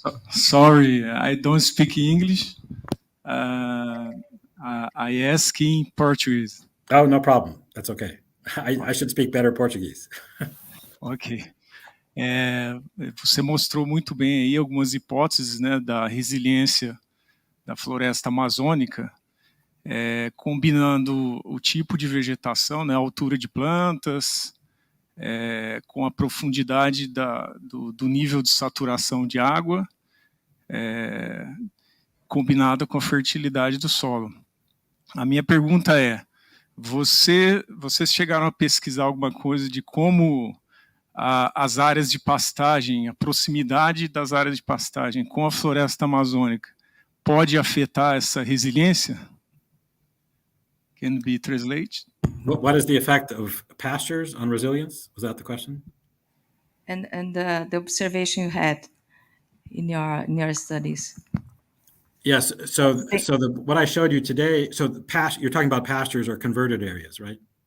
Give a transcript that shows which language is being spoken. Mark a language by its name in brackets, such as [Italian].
[English] Sorry, I don't speak English. I ask in Portuguese. Oh, no problem. That's okay. I should speak better Portuguese. Ok. [Portuguese] Você mostrou muito bem aí algumas hipóteses, né, da resiliência da floresta amazônica, combinando o tipo de vegetação, né, a altura de plantas, com a profundidade do nível de saturação de água, combinada com a fertilidade do solo. A minha pergunta é, vocês chegaram a pesquisar alguma coisa de como as áreas de pastagem, a proximidade das áreas de pastagem com a floresta amazônica pode afetar essa resiliência? [English] Can be translated? What is the effect of pastures on resilience? Was that the question? And the observation you had in your studies. Yes. So what I showed you today. So you're talking about pastures or converted areas, right?